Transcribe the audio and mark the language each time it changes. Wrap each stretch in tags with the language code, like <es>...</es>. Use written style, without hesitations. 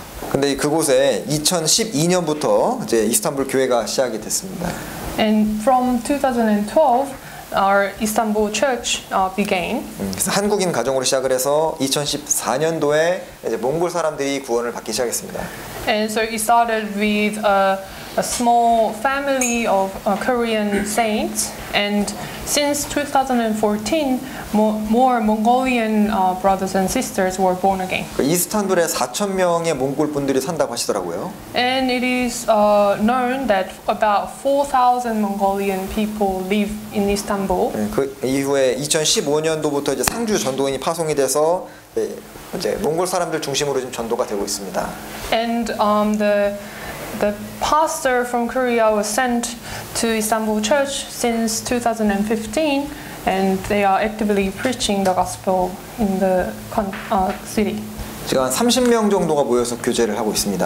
<ko>근데 그곳에 2012년부터 이제 이스탄불 교회가 시작이 됐습니다.</ko> <en>And from 2012, our Istanbul church began.</en> <ko>그래서 한국인 가정으로 시작을 해서 2014년도에 이제 몽골 사람들이 구원을 받기 시작했습니다.</ko> <en>And so it started with a small family of Korean saints, and since 2014, more Mongolian brothers and sisters were born again.</en> <ko>이스탄불에 4,000명의 몽골 분들이 산다고 하시더라고요.</ko> <en>And it is known that about 4,000 Mongolian people live in Istanbul.</en> <ko>그 이후에 2015년도부터 이제 상주 전도인이 파송이 돼서 이제 몽골 사람들 중심으로 지금 전도가 되고 있습니다.</ko> <en>And the pastor from Korea was sent to Istanbul Church since 2015, and they are actively preaching the gospel in the city.</en> <ko>지금 한 30명 정도가 모여서 교제를 하고 있습니다.</ko>